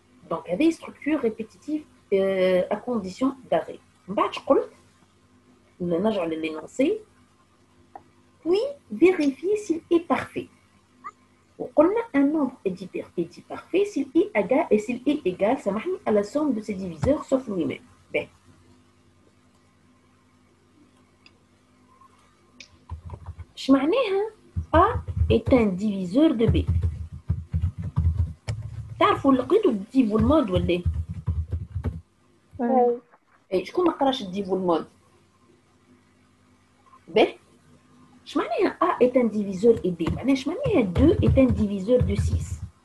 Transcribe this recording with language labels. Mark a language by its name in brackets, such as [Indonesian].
[Arabic] دونك هذه ستركتور ريبيتيتيف à condition d'arrêt. من بعد قلت نرجع للإنونسي [French] puis vérifier s'il est parfait. وقلنا un nombre est parfait s'il est égal [Arabic] سامحني [French] à la somme de ses diviseurs sauf lui-même. [Arabic] باهي اش معناها [French] A est un diviseur de B؟ [Arabic] تعرفوا لقيتوا الديف والمود ولا ايه؟ شكون ما قراش الديف والمود؟ باهي اش معناها [French] A est un diviseur et B؟ [Arabic] معناها اش معناها [French] 2 est un diviseur de 6؟